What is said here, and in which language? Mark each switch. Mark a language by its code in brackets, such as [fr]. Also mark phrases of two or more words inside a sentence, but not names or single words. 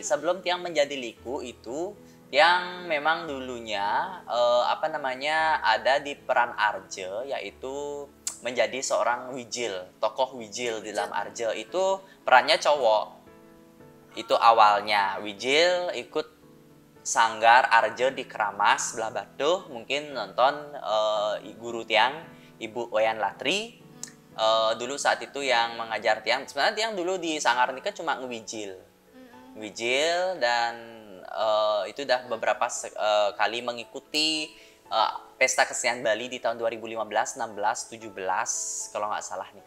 [id] Sebelum Tiang menjadi liku itu, Tiang memang dulunya ada di peran arje, yaitu menjadi seorang wijil, tokoh wijil di dalam arje. Itu perannya cowok. Itu awalnya wijil ikut sanggar arje di Keramas belah Batuh, mungkin nonton guru Tiang, Ibu Wayan Latri. Dulu saat itu yang mengajar Tiang, sebenarnya Tiang dulu di sanggar nikah cuma ngewijil dan itu udah beberapa kali mengikuti pesta kesenian Bali di tahun 2015, 16, 17 kalau nggak salah nih.